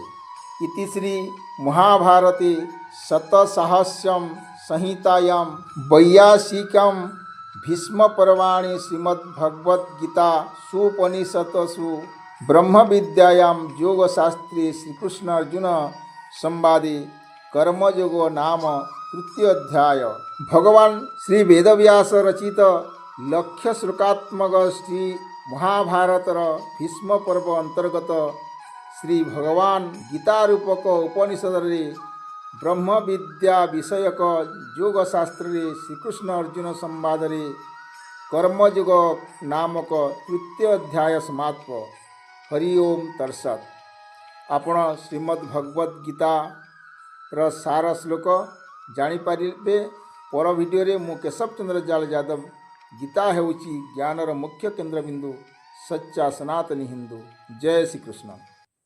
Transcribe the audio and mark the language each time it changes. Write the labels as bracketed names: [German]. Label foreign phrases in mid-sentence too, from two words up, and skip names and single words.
[Sanskrit] ଇତି ଶ୍ରୀ ମହାଭାରତେ ଶତସାହସ୍ରଂ ସଂହିତାୟାଂ ବୈୟାସିକଂ ଭୀଷ୍ମ ପର୍ବାଣି ଶ୍ରୀମଦ୍ଭଗବଦ୍ଗୀତା ସୁପନିଷତ୍ସୁ ବ୍ରହ୍ମବିଦ୍ୟାୟାं ଯୋଗଶାସ୍ତ୍ରେ ଶ୍ରୀକୃଷ୍ଣ ଅର୍ଜୁନ ସମ୍ବାଦେ कर्मयोग नाम तृतीय अध्याय। [Odia] ଭଗବାନ ଶ୍ରୀ ବେଦବ୍ୟାସ ରଚିତ ଲକ୍ଷ୍ୟ ଶ୍ଳୋକାତ୍ମକ ଶ୍ରୀ ମହାଭାରତର ଭୀଷ୍ମ ପର୍ବ ଅନ୍ତର୍ଗତ ଶ୍ରୀ ଭଗବାନ ଗୀତା ରୂପକ ଉପନିଷଦ ରେ ବ୍ରହ୍ମ ବିଦ୍ୟା ବିଷୟକ ଯୋଗ ଶାସ୍ତ୍ର ଶ୍ରୀକୃଷ୍ଣ ଅର୍ଜୁନ ସମ୍ବାଦ କର୍ମଯୋଗ ନାମକ ତୃତୀୟ ଅଧ୍ୟାୟ ସମାପ୍ତ। [Sanskrit] हरि ओम तत्सत्। [Odia] ଆପଣ ଶ୍ରୀମଦ୍ ଭଗବଦ ଗୀତା ର ସାର ଶ୍ଲୋକ ଜାଣିପାରିବେ ପର ଭିଡ଼ିଓରେ। ମୁଁ କେଶବ ଚନ୍ଦ୍ର ଜାଲ ଯାଦବ। ଗୀତା ହେଉଛି ଜ୍ଞାନର ମୁଖ୍ୟ କେନ୍ଦ୍ରବିନ୍ଦୁ, ସଚ୍ଚା ସନାତନୀ ହିନ୍ଦୁ। ଜୟ ଶ୍ରୀକୃଷ୍ଣ।